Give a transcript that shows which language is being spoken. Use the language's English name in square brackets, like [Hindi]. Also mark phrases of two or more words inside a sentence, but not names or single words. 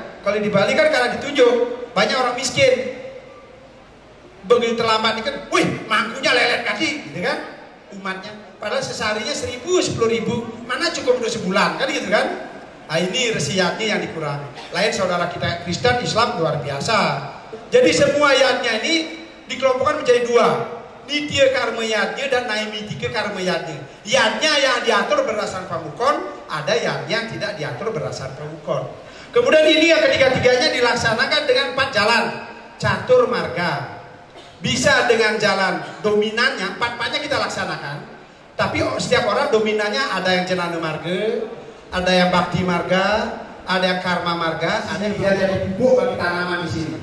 [Indonesian] Kalau di Bali kan karena ditunjuk, banyak orang miskin. Begitu terlambat kan, wih mangkunya lelet kaki gitu kan umatnya. Padahal sesarinya 1.000, 10.000, mana cukup untuk sebulan kan gitu kan. Nah ini resiatnya yang dikurangi. Lain saudara kita Kristen, Islam luar biasa. Jadi semua yatnya ini dikelompokkan menjadi 2. Nitya karma yatnya dan naimitike karma yatnya. Yatnya yang diatur berdasarkan pamukon, ada yang tidak diatur berdasarkan pamukon. Kemudian ini yang ketiga-tiganya dilaksanakan dengan 4 jalan catur marga. Bisa dengan jalan dominannya, 4-4-nya kita laksanakan. Tapi setiap orang dominannya ada yang cenana marga, ada yang bakti marga, ada yang karma marga, ada yang biar jadi pupuk bagi tanaman di sini.